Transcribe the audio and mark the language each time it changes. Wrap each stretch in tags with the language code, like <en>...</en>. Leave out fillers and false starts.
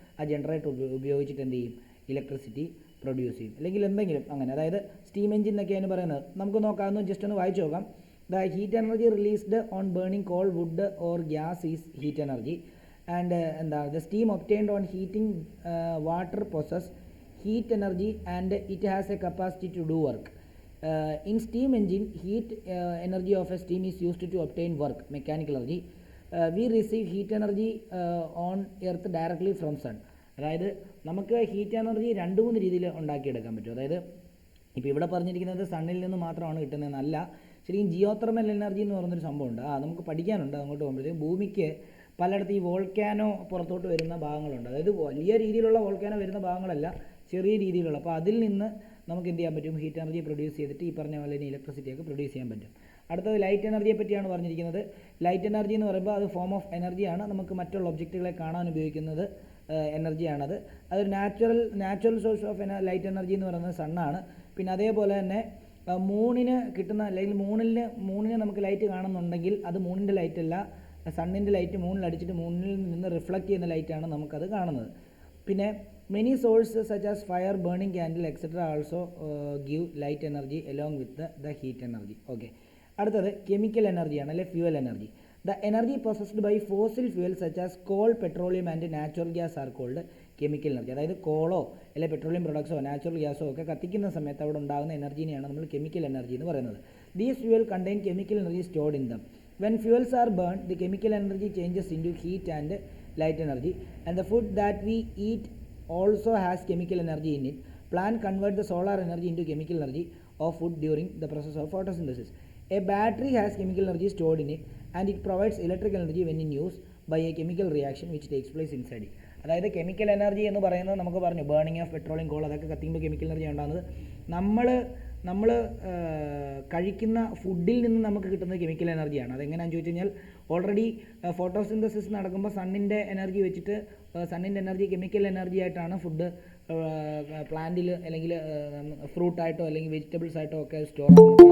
<ml>ആ ജനറേറ്റർ ഉപയോഗിച്ചിട്ട് എന്ത് ചെയ്യും? ഇലക്ട്രിസിറ്റി പ്രൊഡ്യൂസ് ചെയ്യും. അല്ലെങ്കിൽ എന്തെങ്കിലും അങ്ങനെ, അതായത് സ്റ്റീം എഞ്ചിൻ എന്നൊക്കെയാണ് പറയുന്നത്. നമുക്ക് നോക്കാമെന്ന് ജസ്റ്റ് ഒന്ന് വായിച്ചു നോക്കാം.</ml> <en>The heat energy released on burning coal, wood or gas is heat energy. And the steam obtained on heating water possess heat energy and it has a capacity to do work. In steam engine, heat energy of a steam is used to obtain work, mechanical energy. We receive heat energy on earth directly from sun.</en> <ml>അതായത് നമുക്ക് heat energy 2-3 രീതിയിൽ ഉണ്ടാക്കിയെടുക്കാൻ പറ്റും. അതായത് ഇപ്പോൾ ഇവിടെ പറഞ്ഞിരിക്കുന്നത് സണ്ണിൽ നിന്ന് മാത്രമാണ് കിട്ടുന്നതെന്നല്ല. ശരിക്കും ജിയോതെർമൽ എനർജി എന്ന് പറയുന്നൊരു സംഭവമുണ്ട്. നമുക്ക് പഠിക്കാനുണ്ട്. അങ്ങോട്ട് പോകുമ്പോഴത്തേക്കും ഭൂമിക്ക് പലയിടത്ത് ഈ വോൾക്കാനോ പുറത്തോട്ട് വരുന്ന ഭാഗങ്ങളുണ്ട്. അതായത് വലിയ രീതിയിലുള്ള വോൾക്കാനോ വരുന്ന ഭാഗങ്ങളല്ല, ചെറിയ രീതിയിലുള്ള. അപ്പോൾ അതിൽ നിന്ന് നമുക്ക് എന്ത് ചെയ്യാൻ പറ്റും? ഹീറ്റ് എനർജി പ്രൊഡ്യൂസ് ചെയ്തിട്ട് ഈ പറഞ്ഞ പോലെ തന്നെ ഇലക്ട്രിസിറ്റിയൊക്കെ പ്രൊഡ്യൂസ് ചെയ്യാൻ പറ്റും. അടുത്തത് ലൈറ്റ് എനർജിയെ പറ്റിയാണ് പറഞ്ഞിരിക്കുന്നത്. ലൈറ്റ് എനർജി എന്ന് പറയുമ്പോൾ അത് ഫോം ഓഫ് എനർജിയാണ്. നമുക്ക് മറ്റുള്ള ഒബ്ജക്റ്റുകളെ കാണാൻ ഉപയോഗിക്കുന്നത് എനർജിയാണത്. അതൊരു natural source of light energy എന്ന് പറയുന്നത് സണ്ണാണ്. പിന്നെ അതേപോലെ തന്നെ മൂണിന് കിട്ടുന്ന, അല്ലെങ്കിൽ മൂണിന് നമുക്ക് ലൈറ്റ് കാണുന്നുണ്ടെങ്കിൽ അത് മൂണിൻ്റെ ലൈറ്റ് അല്ല, സണ്ണിൻ്റെ ലൈറ്റ് മൂണിൽ അടിച്ചിട്ട് മൂണിൽ നിന്ന് റിഫ്ലക്റ്റ് ചെയ്യുന്ന ലൈറ്റാണ് നമുക്കത് കാണുന്നത്. പിന്നെ</ml> <en>Many sources such as fire, burning candle, etc. also give light energy along with the heat energy. Okay.</en> <ml>അടുത്തത് കെമിക്കൽ എനർജിയാണ്, അല്ലെ fuel energy.</ml> <en>The energy processed by fossil fuel such as coal, petroleum and natural gas are called chemical energy.</en> <ml>അതായത് കോളോ അല്ലെങ്കിൽ petroleum പ്രൊഡക്ട്സോ natural ഗ്യാസോ ഒക്കെ കത്തിക്കുന്ന സമയത്ത് അവിടെ ഉണ്ടാകുന്ന എനർജിനെയാണ് നമ്മൾ കെമിക്കൽ എനർജി എന്ന് പറയുന്നത്.</ml> <en>These fuel contain chemical energy stored in them. When fuels are burn, the chemical energy changes into heat and light energy, and the food that we eat also has chemical energy in it. Plant convert the solar energy into chemical energy of food during the process of photosynthesis. A battery has chemical energy stored in it and it provides electrical energy when in use by a chemical reaction which takes place inside it.</en> <ml>അതായത് chemical energy എന്ന് പറയുന്നത് നമുക്ക് പറഞ്ഞു burning of petroleum, call, അതൊക്കെ കത്തിക്കുമ്പോൾ chemical energy ഉണ്ടാകുന്നത് നമ്മൾ കഴിക്കുന്ന ഫുഡിൽ നിന്ന് നമുക്ക് കിട്ടുന്നത് കെമിക്കൽ എനർജിയാണ്. അതെങ്ങനെയാണെന്ന് ചോദിച്ചു കഴിഞ്ഞാൽ ഓൾറെഡി ഫോട്ടോസിന്തസിസ് നടക്കുമ്പോൾ സണ്ണിൻ്റെ എനർജി വെച്ചിട്ട് സണ്ണിൻ്റെ എനർജി കെമിക്കൽ എനർജി ആയിട്ടാണ് ഫുഡ് പ്ലാന്റിൽ അല്ലെങ്കിൽ ഫ്രൂട്ടായിട്ടോ അല്ലെങ്കിൽ വെജിറ്റബിൾസ് ആയിട്ടോ ഒക്കെ സ്റ്റോർ ആകുന്നത്.</ml>